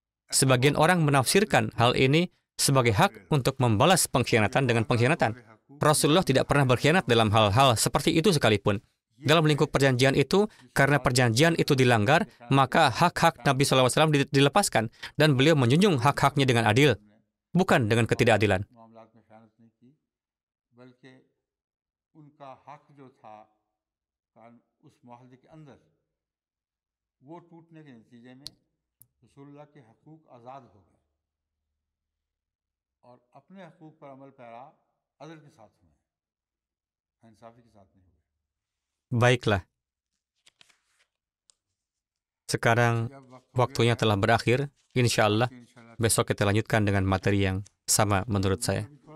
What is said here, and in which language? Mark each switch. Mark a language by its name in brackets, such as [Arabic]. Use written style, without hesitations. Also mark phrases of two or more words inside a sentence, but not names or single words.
[Indonesian] Sebagian orang menafsirkan hal ini sebagai hak untuk membalas pengkhianatan dengan pengkhianatan. Rasulullah tidak pernah berkhianat dalam hal-hal seperti itu sekalipun. Dalam lingkup perjanjian itu, karena perjanjian itu dilanggar, maka hak-hak Nabi SAW dilepaskan, dan beliau menjunjung hak-haknya dengan adil, bukan dengan ketidakadilan. [Hindi] और अपने हकूक पर अमल पैरा अदल के साथ हुए, इंसाफी के साथ नहीं हुए। [Indonesian] Baiklah, sekarang waktunya telah berakhir. [Arabic] إن شاء الله, [Indonesian] besok kita lanjutkan dengan materi yang sama menurut saya.